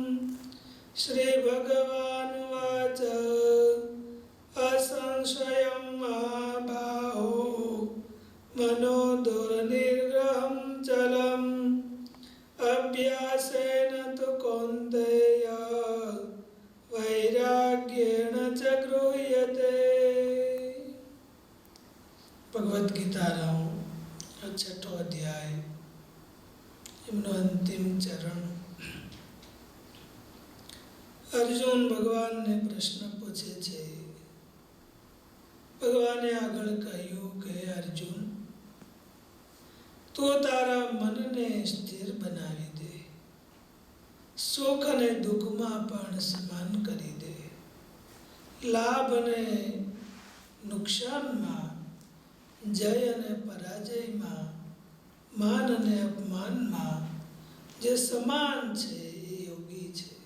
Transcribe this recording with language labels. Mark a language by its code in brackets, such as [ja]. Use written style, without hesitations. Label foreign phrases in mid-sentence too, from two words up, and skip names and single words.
[sa] श्रीभगवानुवाच असंशयं महाबाहो मनो दुर्निग्रहं चलम् अभ्यासेन तु कौन्तेय वैराग्येण च गृह्यते। [gu] भगवद गीताનો 6ठો અધ્યાય એમનો અંતિમ ચરણ। અર્જુન ભગવાનને પ્રશ્ન પૂછે છે। ભગવાને આગળ કહ્યું કે અર્જુન તું તારા મનને સ્થિર બનાવી દે, સુખ અને દુઃખમાં પણ સમાન કરી દે, લાભ અને નુકસાનમાં, જય અને પરાજયમાં, માન અને અપમાનમાં જે સમાન છે એ યોગી છે।